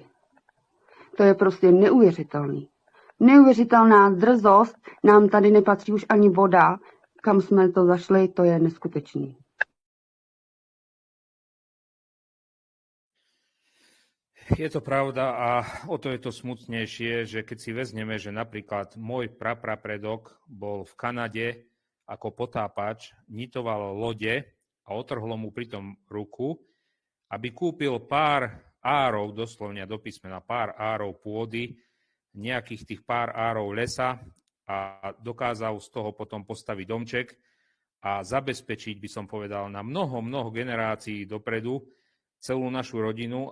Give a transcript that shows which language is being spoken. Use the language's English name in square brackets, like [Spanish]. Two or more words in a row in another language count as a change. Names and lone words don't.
[Czech] To je prostě neuvěřitelný. Neuvěřitelná drzost, nám tady nepatří už ani voda, kam jsme to zašli, to je neskutečný. [Slovak] Je to pravda a o to je to smutnejšie, že keď si vezmeme, že napríklad môj praprapredok bol v Kanade ako potápač, nitoval lode a otrhlo mu pritom ruku, aby kúpil pár árov, doslovne do písmena pár árov pôdy, nejakých tých pár árov lesa a dokázal z toho potom postaviť domček a zabezpečiť, by som povedal, na mnoho generácií dopredu celú našu rodinu.